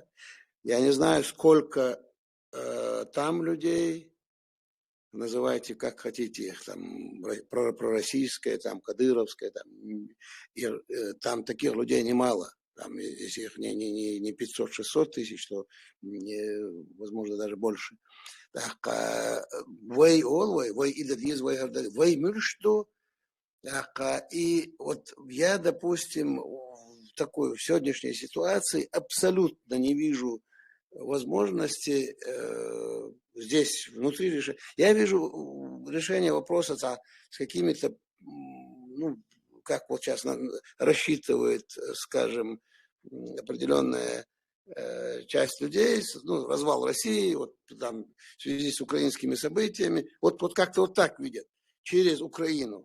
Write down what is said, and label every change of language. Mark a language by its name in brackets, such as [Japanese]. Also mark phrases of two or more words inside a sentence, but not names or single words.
[Russian] Я не знаю, сколько там людей, называйте как хотите их, там пророссийское, там кадыровское, там таких людей немало. там, если их не 500-600 тысяч, то возможно даже больше. [Chechen] Вой олвой, вой идадиз, вой гордали, вой мюршту. [Russian] И вот я, допустим, в такой в сегодняшней ситуации абсолютно не вижу возможности здесь внутри решения. Я вижу решение вопроса с какими-то, ну, как вот сейчас рассчитывает, скажем, определенная часть людей, ну, развал России, вот там в связи с украинскими событиями, вот как-то вот так видят, через Украину.